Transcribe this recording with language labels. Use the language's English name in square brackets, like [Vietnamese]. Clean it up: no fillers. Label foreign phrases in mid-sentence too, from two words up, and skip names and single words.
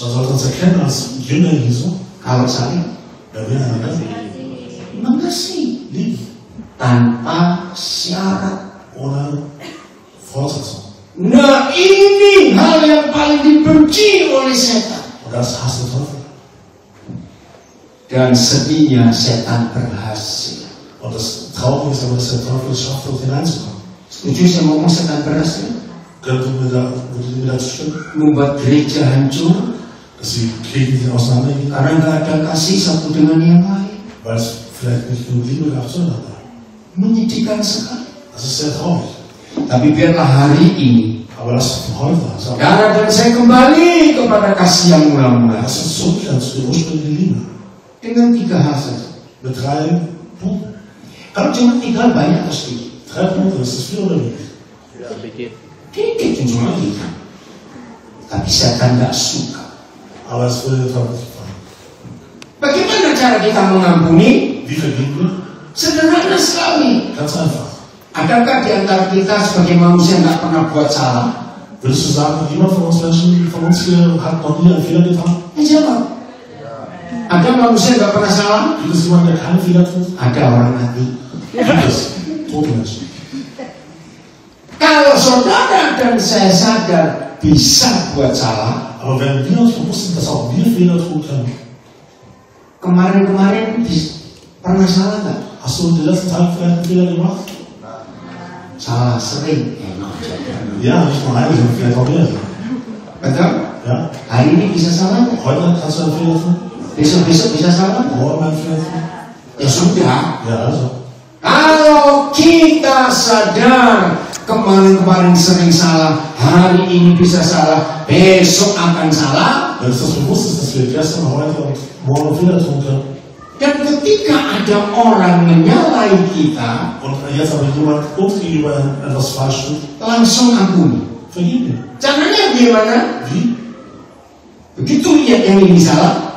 [German] Man sollte uns erkennen als Jünger Jesu, [Indonesian] Kalau saling [German] wenn wir einander [Indonesian] mengasihi [German] lieben, [Indonesian] tanpa syarat. [German] ohne Voraussetzung. [Indonesian] Nah ini hal yang paling dibenci oleh setan. [German] Und das hasst der Teufel. [Indonesian] Dan sedihnya setan berhasil. [German] Und das Traurige ist aber, dass der Teufel es schafft, dort hineinzukommen. [Indonesian] Setuju saya ngomong setan berhasil? [German] Würdet ihr mir dazu stimmen? [Indonesian] Membuat gereja hancur [German] Dass die Kirchen sich auseinandergehen, [Indonesian] karena nggak ada kasih satu dengan yang lain. [German] weil es vielleicht nicht genug Liebe gab zueinander. [Indonesian] Menyedihkan sekali. [German] Das ist sehr traurig. [Indonesian] Tapi biarlah hari ini [German] Aber lasst uns von heute an sagen, [Indonesian] saudara dan saya kembali kepada kasih yang mula-mula [German] lasst uns zurückkehren zu der ursprünglichen Liebe. [Indonesian] dengan 3 hal saja. [German] Mit 3 Punkten. [Indonesian] Kalau cuma 3 banyak atau sedikit? [German] 3 Punkte, ist das viel oder wenig? [Indonesian] Dikit cuma 3. Tapi setan nggak suka. [German] Aber es würde der Teufel nicht gefallen. [Indonesian] Bagaimana cara kita mengampuni? [German] Wie vergeben wir? [Indonesian] Sederhana sekali. [German] Ganz einfach. [Indonesian] Adakah di antara kita sebagai manusia nggak pernah buat salah? [German] Würdest du sagen, jemand von uns Menschen, von uns hier hat noch nie einen Fehler getan? [Indonesian] Jawab. Ada manusia nggak pernah salah? [German] Gibt es jemanden, der keinen Fehler tut? [Indonesian] Ada orang mati. [German] Gibt es. Tote Menschen. [Indonesian] Kalau saudara dan saya sadar bisa buat salah, [German] Aber wenn wir uns bewusst sind, dass auch wir Fehler tun können, [Indonesian] kemarin-kemarin pernah salah nggak? [German] hast du in den letzten Tagen vielleicht einen Fehler gemacht? [Indonesian] Salah sering. [German] Ja, nicht nur einen, sondern vielleicht auch mehr. [Indonesian] Betul? [German] Ja? [Indonesian] Hari ini bisa salah nggak? [German] Heute kannst du einen Fehler tun? [Indonesian] Besok-besok bisa salah nggak? [German] Morgen einen Fehler tun? [Indonesian] Ya sudah. [German] Ja, also. [Indonesian] Kalau kita sadar kemarin-kemarin sering salah, hari ini bisa salah, besok akan salah. [German] Wenn es das bewusst ist, dass wir gestern, heute und morgen Fehler tun können, [Indonesian] Dan ketika ada orang menyalahi kita, [German] und jetzt aber jemand uns gegenüber etwas falsch tut, [Indonesian] langsung ampuni. [German] vergib ihm. [Indonesian] Caranya gimana? [German] Wie? [Indonesian] Begitu lihat yang ini salah,